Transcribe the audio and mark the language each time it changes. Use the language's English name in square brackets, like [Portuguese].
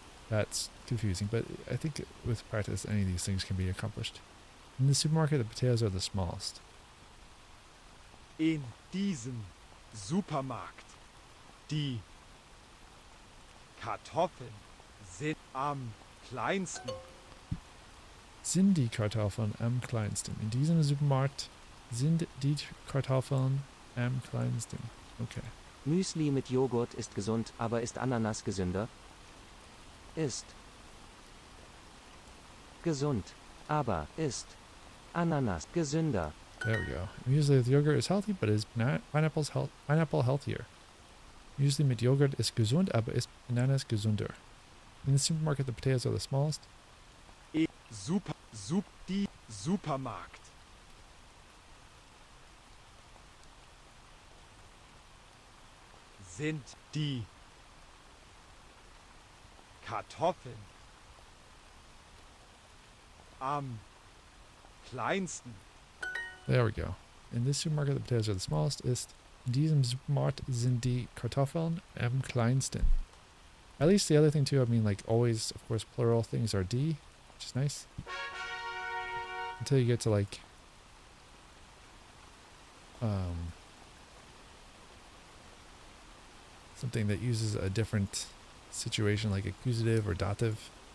[English] That's confusing, but I think with practice any of these things can be accomplished. In the supermarket, the potatoes are the smallest. [German] In diesem Supermarkt. Die Kartoffeln sind am kleinsten. Sind die Kartoffeln am kleinsten? In diesem Supermarkt sind die Kartoffeln am kleinsten. Okay. Müsli mit Joghurt ist gesund, aber ist Ananas gesünder? Ist gesund, aber ist Ananas gesünder. [English] There we go. Müsli with yogurt is healthy, but is pineapple healthier? [German] Müsli mit Joghurt ist gesund, aber ist Ananas gesünder? [English] In the supermarket, the potatoes are the smallest. [German] Die Supermarkt. Sind die Kartoffeln am kleinsten. [English] There we go. In this supermarket, the potatoes are the smallest. [German] In diesem Supermarkt sind die Kartoffeln am kleinsten. [English] At least the other thing too, I mean, like always, of course, plural things are die, which is nice. until you get to like something that uses a different situation like accusative or dative.